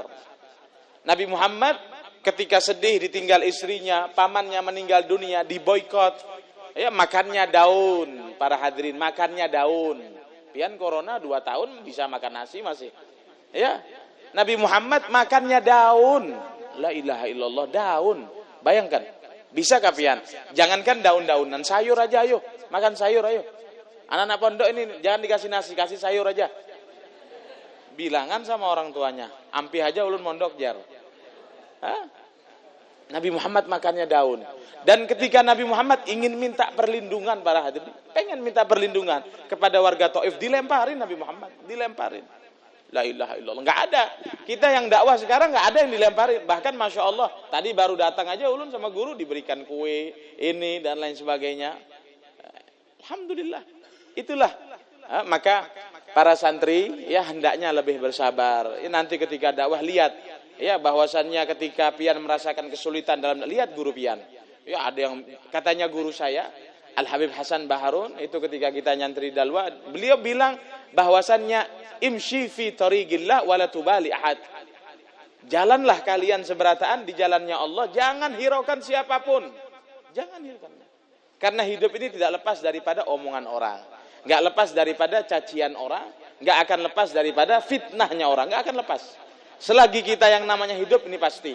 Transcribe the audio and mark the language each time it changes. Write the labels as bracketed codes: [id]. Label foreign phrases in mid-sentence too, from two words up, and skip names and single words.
[id] Nabi Muhammad ketika sedih ditinggal istrinya, pamannya meninggal dunia, diboikot, ya, makannya daun. Para hadirin, makannya daun. Pian corona 2 tahun bisa makan nasi masih. Ya, Nabi Muhammad makannya daun. [ar] لا إله إلا الله, [id] daun. Bayangkan, bisa kapian? Jangankan daun-daunan, sayur aja ayo. Makan sayur ayo. Anak-anak pondok ini jangan dikasih nasi, kasih sayur aja. [bjn] Bilangan sama orang tuanya, ampi aja ulun mondok jar. [id] Hah? Nabi Muhammad makannya daun. Dan ketika Nabi Muhammad ingin minta perlindungan para hadirin, pengen minta perlindungan kepada warga Taif, dilemparin Nabi Muhammad, dilemparin. [ar] لا إله إلا الله, [id] nggak ada. Kita yang dakwah sekarang nggak ada yang dilemparin. Bahkan [ar] ما شاء الله, [id] tadi baru datang aja ulun sama guru diberikan kue ini dan lain sebagainya. Alhamdulillah. Itulah. Maka para santri, ya, hendaknya lebih bersabar. Ya, nanti ketika dakwah lihat, ya, bahwasannya ketika pian merasakan kesulitan dalam, lihat guru pian. Ya, ada yang katanya guru saya Al Habib Hasan Baharun itu ketika kita nyantri dalwa, beliau bilang bahwasannya [ar] امش في طريق الله ولا تبال أحد. [id] Jalanlah kalian seberataan di jalannya Allah, jangan hiraukan siapapun. Jangan hiraukan. Karena hidup ini tidak lepas daripada omongan orang, enggak lepas daripada cacian orang, enggak akan lepas daripada fitnahnya orang, enggak akan lepas. Selagi kita yang namanya hidup ini pasti.